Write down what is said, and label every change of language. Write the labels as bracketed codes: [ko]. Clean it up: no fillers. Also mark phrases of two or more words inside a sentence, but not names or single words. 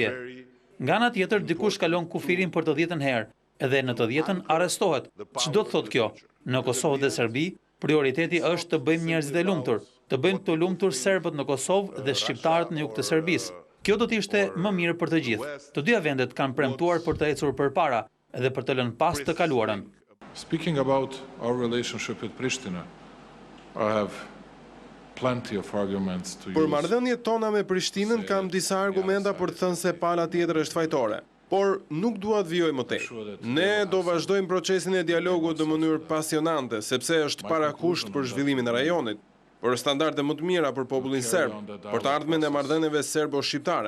[sq] Nga ana tjetër, dikush kalon kufirin për të 10-ën herë, edhe në të 10-ën arrestohet. Ç'do të thotë kjo? Në Kosovë dhe Serbi, prioriteti është të bëjmë njerëzit e lumtur, të bëjmë të lumtur serbët në Kosovë dhe shqiptarët në jug të Serbisë. Kjo do të ishte më mirë për të gjithë. Të dyja vendet kanë premtuar për të ecur përpara dhe për të lënë pas të kaluarën. [en] Speaking about our relationship with Pristina, I have [sq] Për marrëdhëniet tona me Prishtinën kam disa argumenta për të thënë se pala tjetër është fajtore, por nuk dua të vijoj më tej. Ne do vazhdojmë procesin e dialogut në mënyrë pasionante, sepse është parakusht për zhvillimin e rajonit, për standarde më të mira për popullin serb, për të ardhmen e marrëdhënieve serbo-shqiptare.